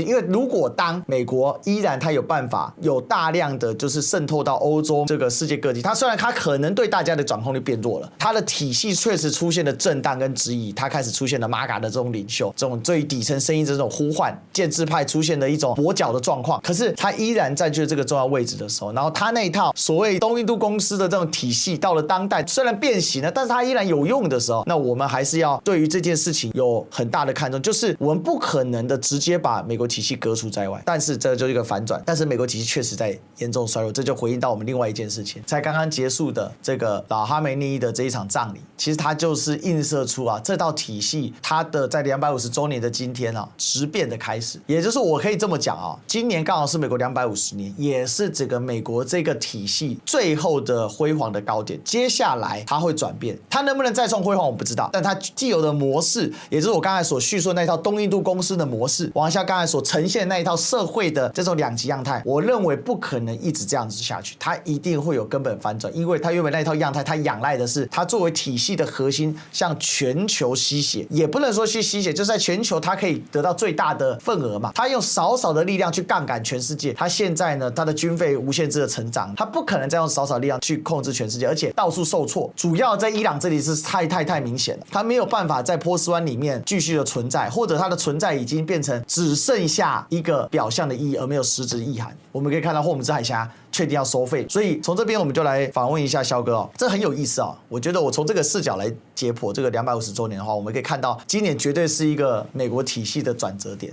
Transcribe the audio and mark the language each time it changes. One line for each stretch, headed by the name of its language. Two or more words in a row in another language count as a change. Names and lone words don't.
Chinese: 因為如果當美國依然它有辦法有大量的就是滲透到歐洲這個世界各地，它雖然它可能对大家的掌控力變弱了，它的體系確實出現了震盪跟質疑，它開始出現了 MAGA 的這種領袖，這種最底層聲音的這種呼喚，建制派出現了一種跛腳的狀況。可是它依然占據這個重要位置的時候，然後它那一套所謂東印度公司的這種體系到了當代雖然變形了，但是它依然有用的時候，那我們還是要對於這件事情有很大的看重，就是我們不可能的直接把美国體系革除在外，但是這就是一個反轉。但是美國體系確實在嚴重衰弱，這就回應到我們另外一件事情，在剛剛結束的這個老哈梅內伊的這一場葬禮，其實它就是映射出啊這套體系它的在250週年的今天啊質變的開始。也就是我可以這麼講啊，今年剛好是美國250年，也是整個美國這個體系最後的輝煌的高點。接下來它會轉變，它能不能再創輝煌我不知道，但它既有的模式，也就是我剛才所敘述的那一套東印度公司的模式，往下剛才所呈現的那一套社會的這種兩極樣態，我認為不可能一直這樣子下去，它一定會有根本反轉，因為它原本那一套樣態，它仰賴的是它作為體系的核心向全球吸血，也不能說去吸血，就是在全球它可以得到最大的份額嘛，它用少少的力量去槓桿全世界。它現在呢，它的軍費無限制的成長，它不可能再用少少力量去控制全世界，而且到處受挫。主要在伊朗這裡是太明顯了，它沒有辦法在波斯灣裡面繼續的存在，或者它的存在已經變成只剩下一個表象的意義，而沒有實質意涵。我們可以看到霍姆茲海峽確定要收費，所以從這邊我們就來訪問一下蕭哥哦，這很有意思哦。我覺得我從這個視角來解剖這個250週年的話，我們可以看到今年絕對是一個美國體系的轉折點。